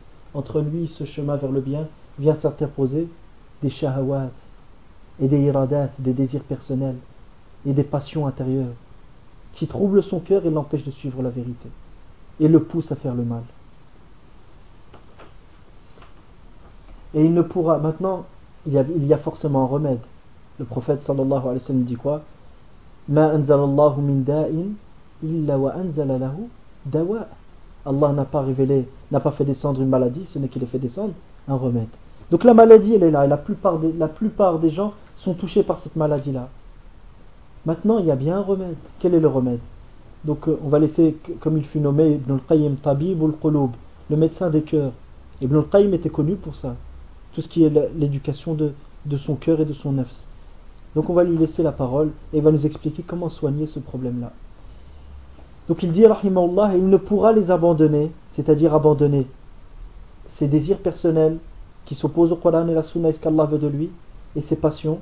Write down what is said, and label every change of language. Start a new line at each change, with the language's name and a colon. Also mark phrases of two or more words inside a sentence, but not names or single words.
French: Entre lui et ce chemin vers le bien, vient s'interposer des shahawat, et des iradat, des désirs personnels, et des passions intérieures, qui troublent son cœur et l'empêchent de suivre la vérité, et le poussent à faire le mal. Et il ne pourra, maintenant, il y a forcément un remède. Le prophète
Arabic: صلى الله عليه وسلم
French: dit quoi?
Arabic: ما أنزل الله من داء إلا وأنزل له دواء.
French: Allah n'a pas fait descendre une maladie, ce n'est qu'il a fait descendre un remède. Donc la maladie, elle est là, et la plupart des gens sont touchés par cette maladie-là. Maintenant, il y a bien un remède. Quel est le remède? Donc, on va laisser, comme il fut nommé,
Arabic: ابن القيم طبيب القلوب,
French: le médecin des cœurs. Ibn al-Qayyim était connu pour ça. Tout ce qui est l'éducation de son cœur et de son nefs. Donc, on va lui laisser la parole et il va nous expliquer comment soigner ce problème-là. Donc, il dit, rahimahullah, il ne pourra les abandonner, c'est-à-dire abandonner ses désirs personnels qui s'opposent au Coran et la Sunna et ce qu'Allah veut de lui, et ses passions.